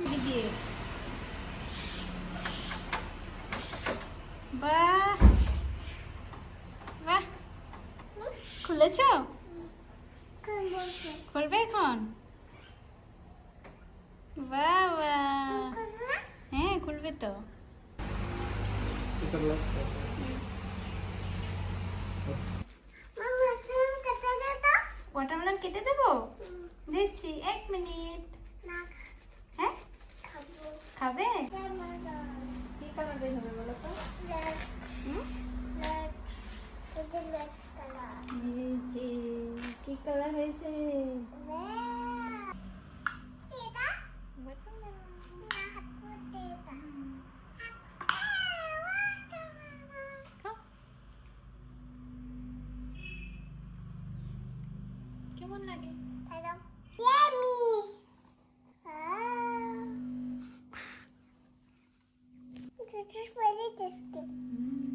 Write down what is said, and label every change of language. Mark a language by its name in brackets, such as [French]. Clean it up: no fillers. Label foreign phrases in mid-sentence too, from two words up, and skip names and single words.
[Bangla] এদিকে। বাহ বাহ, খুলেছ? [Indonesian] Kamu, [Bangla] খুলবে এখন? বাহ বাহ, [Indonesian] kamu. [Bangla] হ্যাঁ খুলবে তো। এটা বলো। [Indonesian] Mama, kamu kata kata. [Bangla] ওয়াটারমেলন কেটে দেবো? দিচ্ছি, 1 মিনিট। [Indonesian] Nak, [Bangla] হ্যাঁ, [Indonesian] kamu. [Bangla] খাবে? Watermelon, কি কালার বের হবে বলো তো? red, হুম? [English] red. Itu red color. [Bangla] এই যে কি কালার হয়েছে? [Indonesian] Red. Kita. Nah, aku tidak. Watermelon. [Bangla] খাও। কেমন লাগে? [English] Hello. Yummy. Ah. This is very tasty.